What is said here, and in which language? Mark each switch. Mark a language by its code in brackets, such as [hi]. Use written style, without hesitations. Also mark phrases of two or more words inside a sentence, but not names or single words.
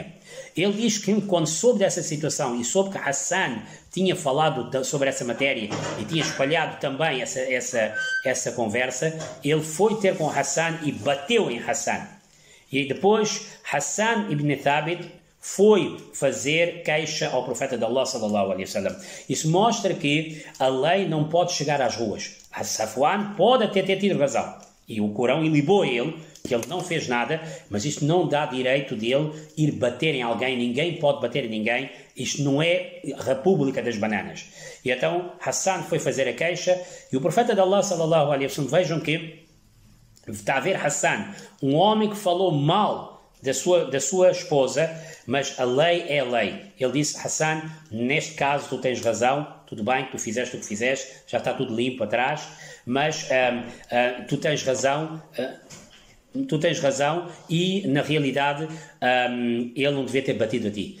[pt] Ele diz que quando soube dessa situação e soube que Hassan tinha falado sobre essa matéria e tinha espalhado também essa conversa, ele foi ter com Hassan e bateu em Hassan. E depois Hassan ibn Thabit foi fazer queixa ao profeta de Allah [ar] صلى الله عليه وسلم. [pt] Isso mostra que a lei não pode chegar às ruas. Safwan pode até ter tido razão, e o Corão ilibou ele, que ele não fez nada, mas isto não dá direito dele ir bater em alguém. Ninguém pode bater em ninguém. Isto não é República das Bananas. E então Hassan foi fazer a queixa, e o profeta de Allah [ar] صلى الله عليه وسلم, [pt] vejam que está a ver Hassan, um homem que falou mal da sua esposa, mas a lei é a lei. Ele disse: Hassan, neste caso tu tens razão, tudo bem, tu fizeste o que fizeste, já está tudo limpo atrás, mas tu tens razão e na realidade ele não devia ter batido a ti.